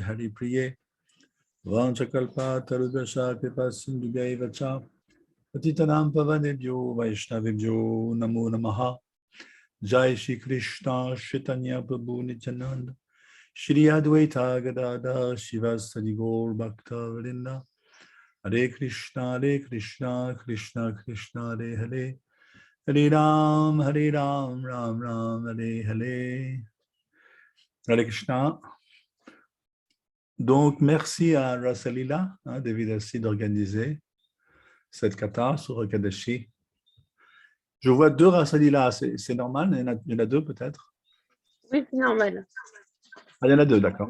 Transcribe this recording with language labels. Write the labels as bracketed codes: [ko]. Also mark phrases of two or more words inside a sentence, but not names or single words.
[sa] हरि प्रिये वाञ्छाकल्प तरुदश कृपा सिन्धु वच पतितानाम् पावनेभ्यो वैष्णवेभ्यो नमो नमः जय श्री कृष्ण चैतन्य प्रभु नित्यानन्द श्री अद्वैत गदाध शिवसादि गौर भक्त वृन्द हरे कृष्ण, कृष्ण कृष्ण, हरे हरे, हरे राम, राम राम, हरे हरे. हरे कृष्ण. [fr] Donc, merci à Rasalila, David Assi, d'organiser cette kata sur Ekadashi. Je vois 2 Rasalila, c'est normal, il y en a 2 peut-être? Oui, c'est normal. Ah, il y en a 2, d'accord.